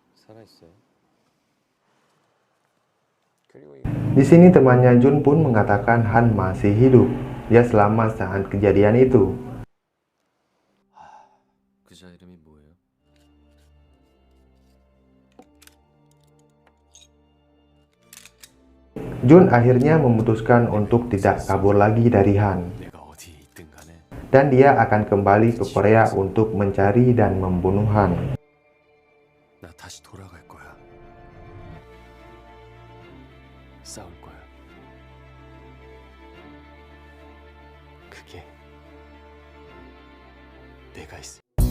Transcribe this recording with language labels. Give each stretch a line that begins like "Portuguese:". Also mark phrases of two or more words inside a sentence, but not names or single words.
Korean: 살아있어요. 그리고
Indonesian: Di sini temannya Jun pun mengatakan Han masih hidup. Dia selamat saat kejadian itu.
Korean: 그자 이름이 뭐예요?
Indonesian: Jun akhirnya memutuskan untuk tidak kabur lagi dari Han.
Korean: 내가 어디에 있든 간에
Indonesian: Dan dia akan kembali ke Korea untuk mencari dan membunuh Han.
Korean: 나 다시 돌아갈 거야. 싸울 거야. 그게 내가 있을